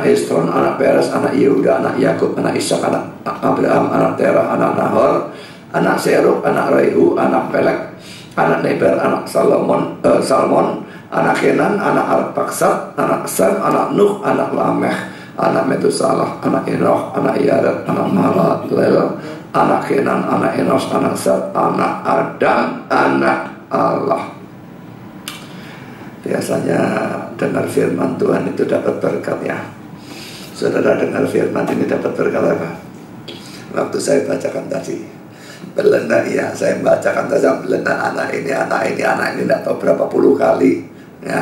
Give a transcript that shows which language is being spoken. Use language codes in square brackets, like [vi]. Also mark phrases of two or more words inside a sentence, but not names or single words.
[id] Esron, anak Peres, anak Yehuda, anak Yakub, anak Ishak, anak Abraham, anak Terah, anak Nahor, anak Seruk, anak Rehu, anak Pelek, anak Neber, anak Salmon, anak Kenan, anak Arpaksad, anak Sem, anak Nuh, anak Lameh, anak Metusalah, anak Enoch, anak Yared, anak Mahalalel, anak Kenan, anak Enos, anak Set, anak Adam, anak Allah. Biasanya dengar firman Tuhan itu dapat berkat ya. Saudara dengar firman ini dapat berkat apa? Waktu saya bacakan tadi, belenda ya, saya bacakan saja belenda anak ini, tidak tahu berapa puluh kali ya.